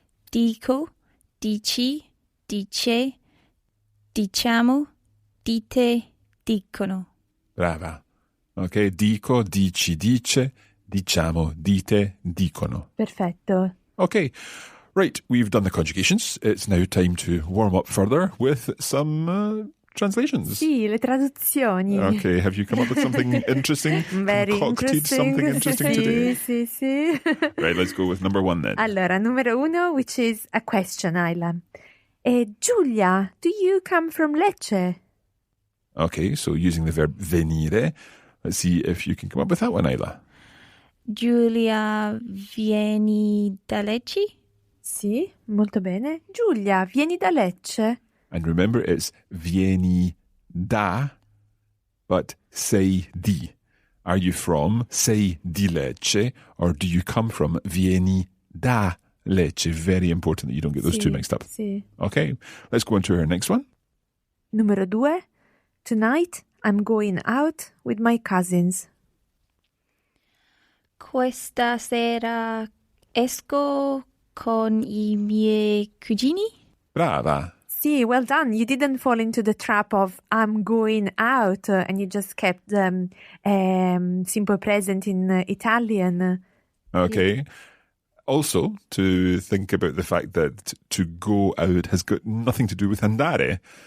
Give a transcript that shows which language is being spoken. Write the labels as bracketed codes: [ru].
[it] Dico, dici, dice, diciamo, dite, dicono. Brava. Okay, dico, dici, dice, diciamo, dite, dicono. Perfetto. [en] Okay, right, we've done the conjugations. It's now time to warm up further with some translations. [it] Sì, le traduzioni. [en] Okay, have you come up with something interesting? Very Concocted interesting. something interesting today? [it] Sì, sì. [en] Right, let's go with number one then. [it] Allora, numero uno, [en] which is a question, Isla. Giulia, do you come from Lecce? Okay, so using the verb venire, let's see if you can come up with that one, Isla. [it] Giulia, vieni da Lecce? Sì, molto bene. Giulia, vieni da Lecce? [en] And remember, it's [it] vieni da, [en] but [it] sei di. [en] Are you from [it] sei di Lecce, [en] or do you come from [it] vieni da Lecce? [en] Very important that you don't get those two mixed up. [it] Sì. [en] Okay, let's go on to our next one. [it] Numero due. [en] Tonight, I'm going out with my cousins. [it] Questa sera esco con I miei cugini? Brava. [en] Sì, well done. You didn't fall into the trap of I'm going out and you just kept simple present in Italian. Okay. Also, to think about the fact that to go out has got nothing to do with andare.